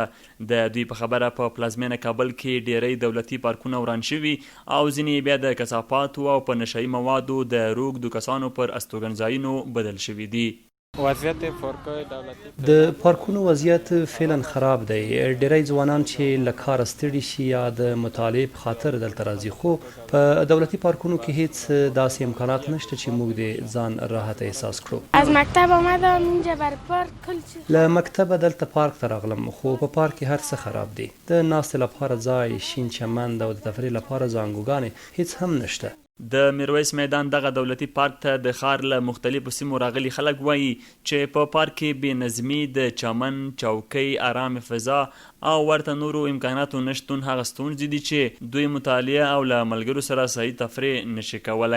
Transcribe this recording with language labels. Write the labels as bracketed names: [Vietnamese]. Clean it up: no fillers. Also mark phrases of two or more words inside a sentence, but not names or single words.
[Pashto] د دوی په خبره په پلازمینه کابل کې ډیری دولتي پارکونه وران شوي او ځینې بیا د کثافاتو او په نشهیي موادو د روږدو کسانو پر استوګنځایونو بدل شوي دي. د پارکونو وضعیت فعلا خراب دی. ډیری ځوانان چې له کاره ستړي شي یا د مطالعې په خاطر دلته راځي، خو په دولتي پارکونو کې هیڅ داسې امکانات نشته چې موږ د ځان راحت احساس کړو. [Persian] از مکتب آمدم اینجا بر پارک کل چیز. [Pashto] له مکتبه دلته پارک ته راغلم، خو په پارک کې هر څه خراب دي. د ناستې لپاره ځای، شین چمن او د تفریح لپاره زانګوګانې هیڅ هم نشته. د میرویس میدان دغه دولتي پارک ته د ښار له مختلفو سیمو راغلي خلک وایي چې په پارک کې بې نظمي، د چمن، چوکۍ، آرام فضا او ورته نورو امکاناتو نشتون هغه ستونزې دي چې دوی مطالعه او له ملګرو سره صحیح تفریح نشي کولی.